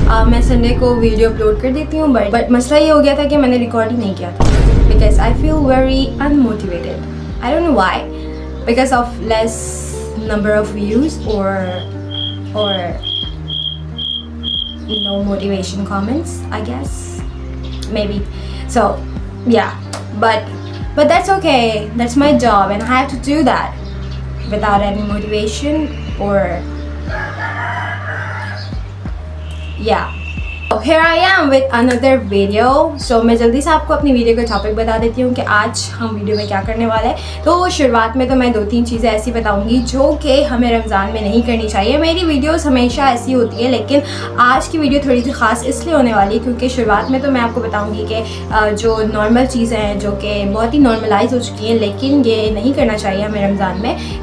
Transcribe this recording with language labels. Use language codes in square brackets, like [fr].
[hi] मैं संडे को video upload कर देती हूँ, बट मसला ये हो गया था कि मैंने रिकॉर्ड ही नहीं किया था, [en] Because I feel very unmotivated. I don't know why, because of less number of views और no motivation comments, I guess, maybe. So yeah, but that's okay. That's my job and I have to do that without any motivation or yeah. So here I am with another video. [hi] So मैं जल्दी से आपको अपनी video का topic बता देती हूँ कि आज हम वीडियो में क्या करने वाले हैं। तो शुरुआत में तो मैं 2-3 चीज़ें ऐसी बताऊँगी जो कि हमें रमज़ान में नहीं करनी चाहिए। मेरी वीडियोस हमेशा ऐसी होती है, लेकिन आज की वीडियो थोड़ी सी ख़ास इसलिए होने वाली है क्योंकि शुरुआत में तो मैं आपको बताऊँगी कि जो नॉर्मल चीज़ें हैं जो कि बहुत ही नॉर्मलाइज हो चुकी हैं, लेकिन ये नहीं करना चाहिए हमें रमज़ान में।